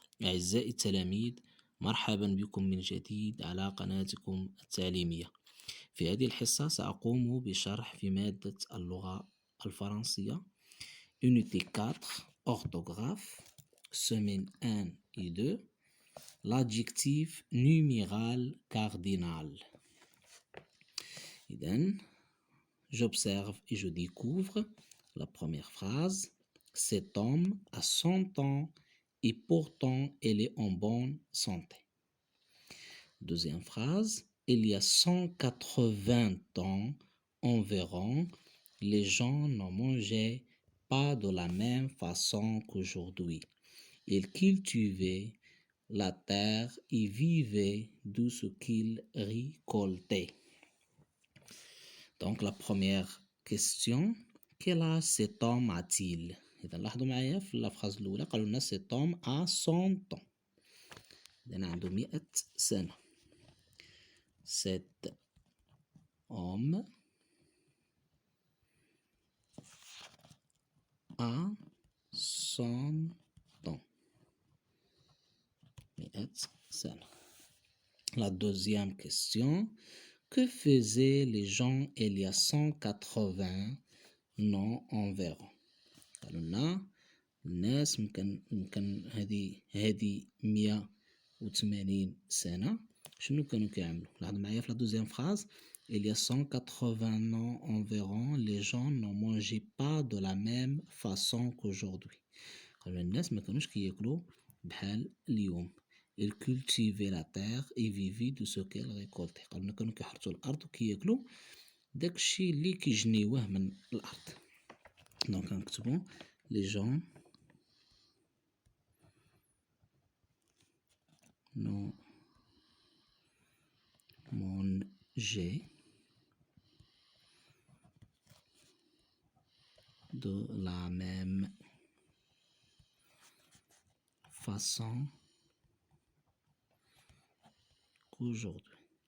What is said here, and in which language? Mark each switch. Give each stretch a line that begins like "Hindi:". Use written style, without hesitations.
Arabic: أعزائي التلاميذ، مرحبا بكم من جديد على قناتكم التعليمية. في هذه الحصة سأقوم بشرح في مادة اللغة الفرنسية
French: Unité 4 Orthographe Semaine 1 et 2 L'adjectif numéral cardinal. إذن j'observe et je découvre la première phrase. Cet homme a 100 ans et pourtant il est en bonne santé. Deuxième phrase. Il y a 180 ans environ, les gens ne mangeaient pas de la même façon qu'aujourd'hui. Ils cultivaient la terre et vivaient de ce qu'ils récoltaient. Donc la première question, quel âge cet homme a-t-il?
Arabic: إذا لاحظوا معايا في الفراز الأولى قالوا لنا
French: cet homme a 100 ans.
Arabic: إذا عنده 100 سنة.
French: Cet homme a 100 ans.
Arabic: 100 سنة.
French: La deuxième question, que faisaient les gens il y a 180 ans environ?
Arabic: قالوا لنا الناس يمكن هذه 180 سنة شنو كانوا كيعملوا؟ لاحظوا معايا في
French: لا دوزيام فراز il y a 180 ans environ les gens ne mangeaient pas de la même façon qu'aujourd'hui.
Arabic: قالوا الناس ما كانوش كياكلوا بحال اليوم.
French: ils cultivaient la terre et vivaient de ce qu'ils récoltaient.
Arabic: قالوا لنا كانوا كيحرثوا الأرض وكياكلوا داكشي اللي كيجنيوه من الأرض. دونك نكتبوا
French: les gens ne mangeaient de la même façon qu'aujourd'hui.